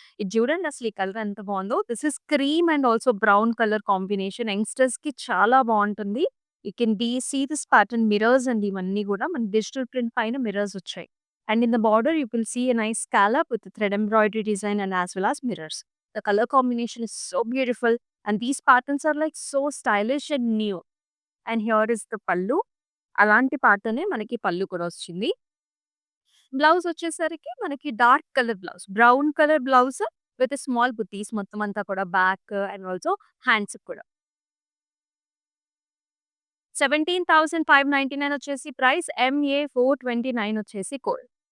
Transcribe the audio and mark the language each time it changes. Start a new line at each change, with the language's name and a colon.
Telugu: ఇది చూడండి అసలు ఈ కలర్ ఎంత బావుందో.
English: This is cream and also brown colour combination. యంగ్‌స్టర్స్‌కి చాలా బావుంటుంది. You can see this pattern mirrors అండి ఇవన్నీ గూడా.
Telugu: మన డిజిటల్ ప్రింట్ పైన మిర్రర్స్ వచ్చాయి.
English: And in the border you will see a nice scallop with thread embroidery design and as well as mirrors. The color combination is so beautiful and these patterns are like so stylish and new. And here is the pallu.
Telugu: అలాంటి ప్యాటర్నే మనకి పళ్ళు కూడా వచ్చింది. Blouse వచ్చేసరికి మనకి dark colour blouse. Brown colour blouse with small బుటీస్ మొత్తం అంతా కూడా బ్యాక్ అండ్ ఆల్సో హ్యాండ్స్‌కి కూడా. 17,599 వచ్చేసి ప్రైస్. MA 429 వచ్చేసి కోడ్.